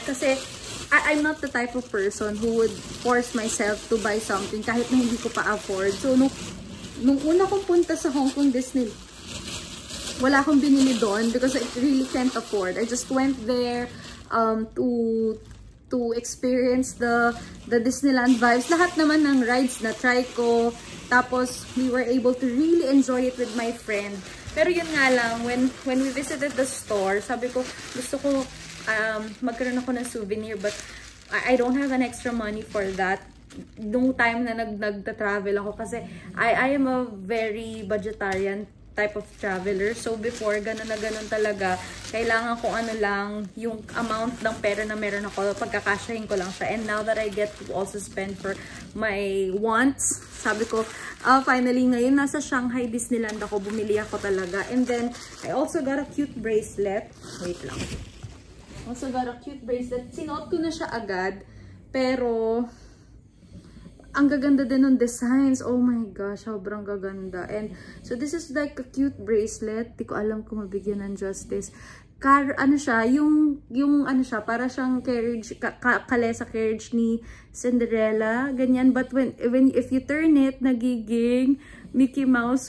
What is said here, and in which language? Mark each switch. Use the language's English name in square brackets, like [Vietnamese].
[Filipino] Kasi [English] I'm not the type of person who would force myself to buy something [Filipino] kahit na hindi ko pa [English] afford. [Filipino] So, nung una kong punta sa Hong Kong Disney, wala akong binili doon [English] because I really can't afford. I just went there to experience the Disneyland vibes. [Filipino] Lahat naman ng rides na try ko. Tapos, [English] we were able to really enjoy it with my friend. [Filipino] Pero yun nga lang, [English] when we visited the store, [Filipino] sabi ko, gusto ko magkaroon ako ng [English] souvenir, but I don't have an extra money for that. [Filipino] Nung time na nagta-travel ako kasi [English] I am a very budgetarian type of traveler. [Filipino] So before, ganun na ganun talaga. Kailangan ko ano lang, yung amount ng pera na meron ako, pagkakasyahin ko lang siya. [English] And now that I get to also spend for my wants, [Filipino] sabi ko, finally ngayon, nasa Shanghai Disneyland ako, bumili ako talaga. [English] And then, I also got a cute bracelet. [Filipino] Wait lang. [English] Also got a cute bracelet. [Filipino] Sinuot ko na siya agad. Pero, ang gaganda din ng designs. [English] Oh my gosh, [Filipino] sobrang gaganda. [English] And so this is like a cute bracelet. [Filipino] Di ko alam kung mabigyan ng justice. Ano siya, yung ano siya, para siyang carriage, kalesa carriage ni Cinderella, ganyan. [English] But if you turn it, [Filipino] nagiging [English] Mickey Mouse.